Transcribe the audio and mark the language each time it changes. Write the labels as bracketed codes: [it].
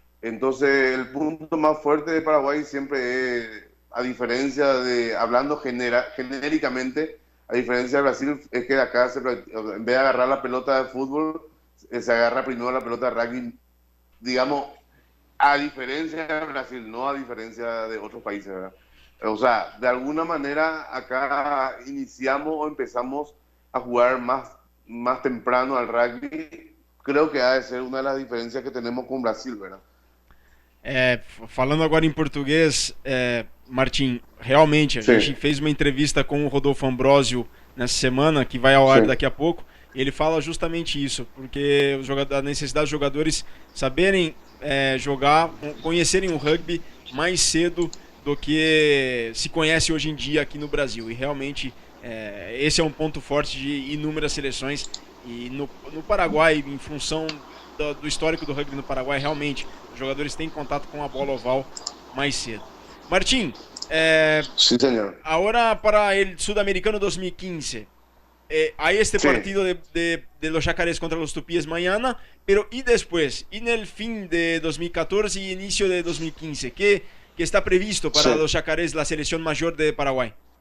[es] Entonces el punto más fuerte de Paraguay siempre es, a diferencia de, hablando genéricamente, a diferencia de Brasil, es que acá en vez de agarrar la pelota de fútbol, se agarra primero la pelota de rugby, digamos, a diferencia de Brasil, no a diferencia de otros países, ¿verdad? O sea, de alguna manera acá iniciamos o empezamos a jugar más temprano al rugby. Creo que ha de ser una de las diferencias que tenemos con Brasil, ¿verdad? [pt] Falando agora em português, Martim, realmente a gente fez uma entrevista com o Rodolfo Ambrosio nessa semana, que vai ao ar daqui a pouco, e ele fala justamente isso, porque a necessidade dos jogadores saberem jogar, conhecerem o rugby mais cedo do que se conhece hoje em dia aqui no Brasil, e realmente esse é um ponto forte de inúmeras seleções, e no Paraguai, em função do histórico do rugby no Paraguai, realmente os jogadores têm contato com a bola oval mais cedo. Martín, [es] sí, señor. Ahora para el Sudamericano 2015 hay este partido de los Yacarés contra los Tupíes mañana, pero ¿y después? ¿Y en el fin de 2014 y inicio de 2015? ¿Qué está previsto para los Yacarés, la selección mayor de Paraguay?